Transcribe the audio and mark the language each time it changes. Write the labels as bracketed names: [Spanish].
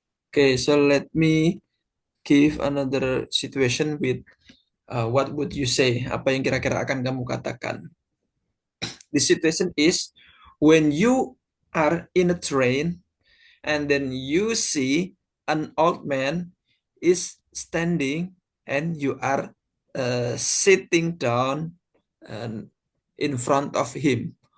[English] Okay, so let me give another situation with what would you say? [Indonesian] Apa yang kira-kira akan kamu katakan? [English] The situation is when you are in a train and then you see an old man is standing and you are sitting down and in front of him.